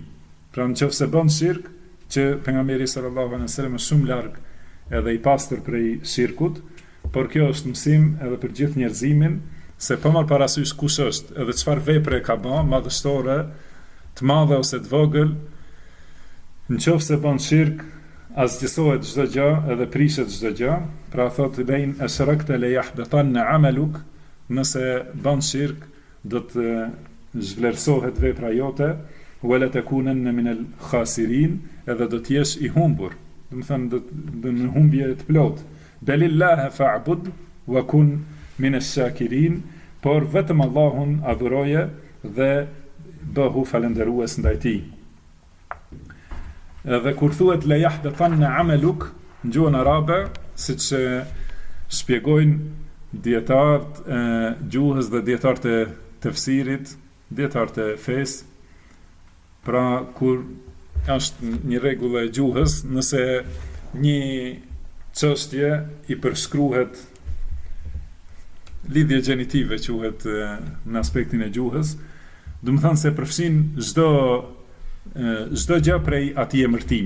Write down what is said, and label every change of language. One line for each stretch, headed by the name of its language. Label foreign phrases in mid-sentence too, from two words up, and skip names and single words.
Albanian: Pra nëse bën shirk, që pejgamberi
Arabic: صلى الله عليه وسلم
Albanian: është shumë larg edhe i pastër prej shirkut, por kjo është mësim edhe për gjithë njerëzimin, se pa marrë parasysh kush është edhe çfarë vepre ka bën, madhështore, të madhe ose të vogël, nëse bën shirk, asgjësohet çdo gjë edhe prishet çdo gjë. Pra thotë
Arabic: لئن أشركت ليحبطن عملك,
Albanian: nëse bën shirk do të zhvlerësohet vepra jote,
Arabic: ولتكونن من الخاسرين,
Albanian: edhe do të jesh i humbur. Do të thonë do në humbje të plot.
Arabic: بل الله فاعبد وكن من الشاكرين,
Albanian: por vetëm Allahun adhuroje dhe bëhu falënderues ndaj tij. Edhe kur thuhet
Arabic: ليحبطن عملك
Albanian: në gjuhën arabe, siç shpjegojnë dietarët e gjuhës dhe dietarët e tefsirit, dietarët e fesë, pra kur është një rregull e gjuhës, nëse një çështje i përshkruhet lidhje gjenitive quhet në aspektin e gjuhës, do të thonë se përfshin çdo gjë prej atij emërtimi.